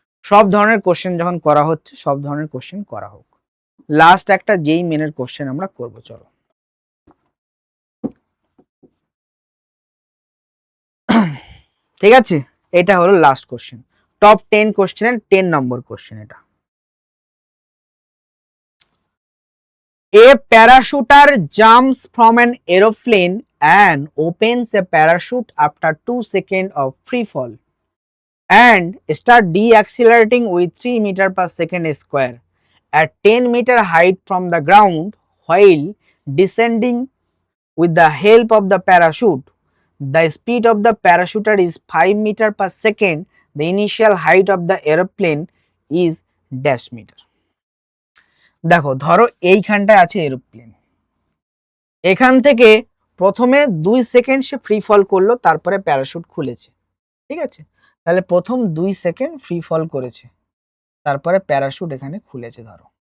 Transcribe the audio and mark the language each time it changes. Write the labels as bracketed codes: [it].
[bn] সব ধরনের কোশ্চেন যখন করা হচ্ছে, সব ধরনের কোশ্চেন করা হোক। লাস্ট একটা যেই মেনের কোশ্চেন আমরা করব, চলো। ঠিক আছে, এটা হলো লাস্ট কোশ্চেন, টপ 10 কোশ্চেনের 10 নম্বর কোশ্চেন এটা। [en] A parachuter jumps from an aeroplane and opens a parachute after 2 seconds of free fall and start deaccelerating with 3 meter per second square at 10 meter height from the ground while descending with the help of the parachute. The speed of the parachuter is 5 meter per second. The initial height of the aeroplane is dash meter. [bn] দেখো, ধরো এইখানটায় আছে aeroplane, এখান থেকে প্রথমে 2 second সে free ফল করলো, তারপরে parachute খুলেছে। ঠিক আছে, তাহলে প্রথম 2 সেকেন্ড ফ্রি ফল করেছে, তারপরে প্যারাশুট এখানে খুলেছে ধরো।